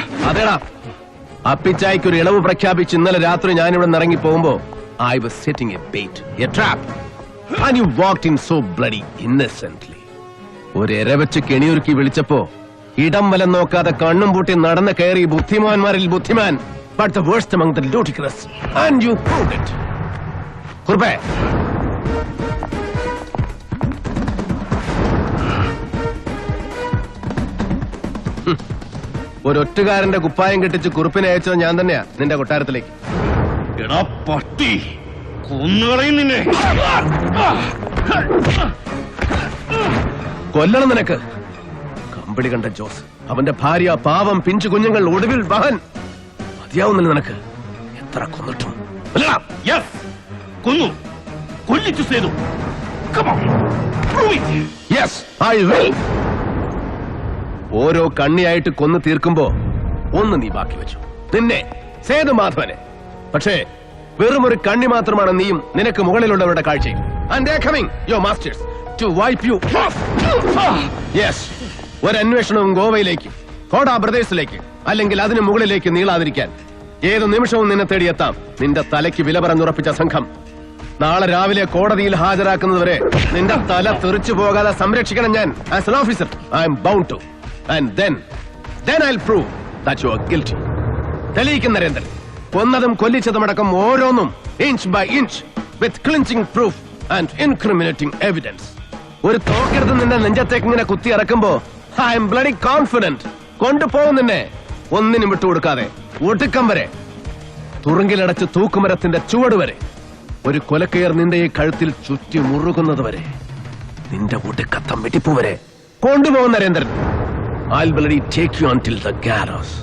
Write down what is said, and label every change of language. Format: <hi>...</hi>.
<ml>അതേടാ, അപ്പിച്ചായ്ക്ക് ഒരു ഇളവ് പ്രഖ്യാപിച്ച് ഇന്നലെ രാത്രി ഞാനിവിടെ നിന്ന് ഇറങ്ങി പോകുമ്പോ</ml> <en>I was setting a bait, a trap, and you walked in so bloody innocently.</en> <ml>ഒരു എരവച്ച് കെണിയൊരുക്കി വിളിച്ചപ്പോ ഇടം വലം നോക്കാതെ കണ്ണും പൂട്ടി നടന്ന് കയറി ബുദ്ധിമാന്മാരിൽ ബുദ്ധിമാൻ,</ml> <en>but the worst among the ludicrous, and you proved it.</en> <ml>കുറുപ്പേ, ഒരൊറ്റുകാരന്റെ കുപ്പായം കെട്ടിച്ച് കുറുപ്പിനെ അയച്ചത് ഞാൻ തന്നെയാ നിന്റെ കൊട്ടാരത്തിലേക്ക്. എടാ പട്ടി, കൊന്നുകളയും നിന്നെ. കൊല്ലണം നിനക്ക്. കമ്പിളി കണ്ട ജോസ്, അവന്റെ ഭാര്യ, പാവം പിഞ്ചു കുഞ്ഞുങ്ങൾ, ഒടുവിൽ വഹൻ. മതിയാവുന്നില്ല നിനക്ക്. എത്ര കൊന്നിട്ടും. കൊന്നു, കൊല്ലിച്ചു സേതു.</ml> <en>Yes, I will.</en> <ml>ഓരോ കണ്ണിയായിട്ട് കൊന്നു തീർക്കുമ്പോ ഒന്ന് നീ ബാക്കി വെച്ചു, നിന്നെ, സേതുമാധവനെ. പക്ഷേ വെറും ഒരു കണ്ണി മാത്രമാണ് നീയും നിനക്ക് മുകളിലുള്ളവരുടെ കാഴ്ചയും.</ml> <en>And they are coming, your masters, to wipe you off.</en> <ml>Yes, ഒരു അന്വേഷണവും ഗോവയിലേക്ക്, കോടാ ബ്രദേഴ്സിലേക്ക്, അല്ലെങ്കിൽ അതിന് മുകളിലേക്ക് നീളാതിരിക്കാൻ ഏതു നിമിഷവും നിന്നെ തേടിയെത്താം. നിന്റെ തലയ്ക്ക് വില പറഞ്ഞുറപ്പിച്ച സംഘം നാളെ രാവിലെ കോടതിയിൽ ഹാജരാക്കുന്നതുവരെ നിന്റെ തല തെറിച്ചു പോകാതെ സംരക്ഷിക്കണം ഞാൻ.</ml> <en>As an officer, I am bound to. And then I'll prove that you are guilty.</en> <ml>തെളിയിക്കും നരേന്ദ്രൻ, കൊന്നതും കൊല്ലിച്ചതുമടക്കം ഓരോന്നും</ml> <en>Inch by inch, with clinching proof and incriminating evidence.</en> <ml>ഒരു തോക്കെടുത്ത് നിന്റെ നെഞ്ചത്തേക്ക് ഇങ്ങനെ കുത്തി ഇറക്കുമ്പോ</ml> <en>I am bloody confident</en> <ml>കൊണ്ടുപോകും നിന്നെ, ഒന്നിനും വിട്ടുകൊടുക്കാതെ, ഒടുക്കം വരെ, തുറുങ്കിലടച്ച് തൂക്കുമരത്തിന്റെ ചുവട് വരെ, ഒരു കൊലക്കയർ നിന്റെ ഈ കഴുത്തിൽ ചുറ്റി മുറുകുന്നത് വരെ, നിന്റെ ഒടുക്കത്തം വെട്ടിപ്പു വരെ കൊണ്ടുപോകും Narendran.</ml> <en>I'll bloody take you until the gallows.</en>